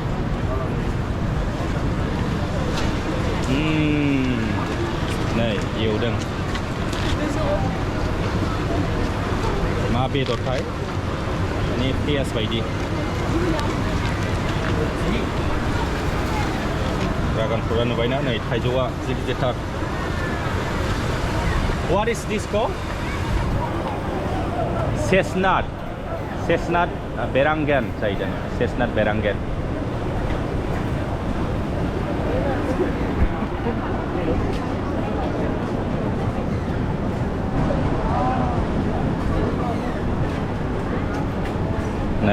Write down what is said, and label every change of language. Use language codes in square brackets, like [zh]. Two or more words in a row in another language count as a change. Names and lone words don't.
[brx] नै एवदों मा बेदरथाय माने पियाज बायदि ड्रागन फ्रुटआ नुबायना नै थाइजौआ गिदिर गिदिरथार [en] What is this called? [brx] Chestnut berangan जाहैदों chestnut berangan नै